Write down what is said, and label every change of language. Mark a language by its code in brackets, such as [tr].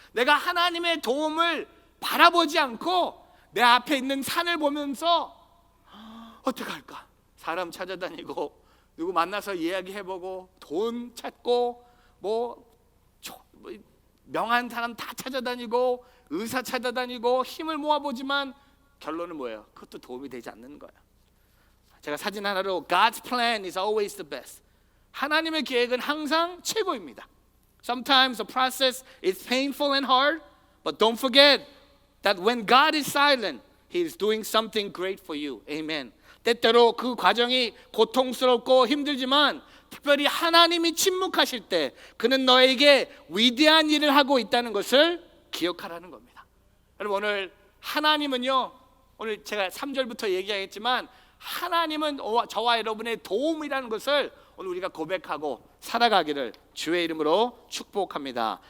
[ko] 내가 하나님의 도움을 바라보지 않고 내 앞에 있는 산을 보면서 어떻게 할까? 사람 찾아다니고 누구 만나서 이야기해보고 돈 찾고 뭐 명한 사람 다 찾아다니고 의사 찾아다니고 힘을 모아보지만 결론은 뭐예요? 그것도 도움이 되지 않는 거예요. 제가 사진 하나로 [en] God's plan is always the best. [ko] 하나님의 계획은 항상 최고입니다. [en] Sometimes the process is painful and hard, but don't forget that when God is silent, He is doing something great for you. Amen. [ko] 때때로 그 과정이 고통스럽고 힘들지만 특별히 하나님이 침묵하실 때 그는 너에게 위대한 일을 하고 있다는 것을 기억하라는 겁니다. 여러분, 오늘 하나님은요, 오늘 제가 3절부터 얘기하겠지만 하나님은 저와 여러분의 도움이라는 것을 오늘 우리가 고백하고 살아가기를 주의 이름으로 축복합니다.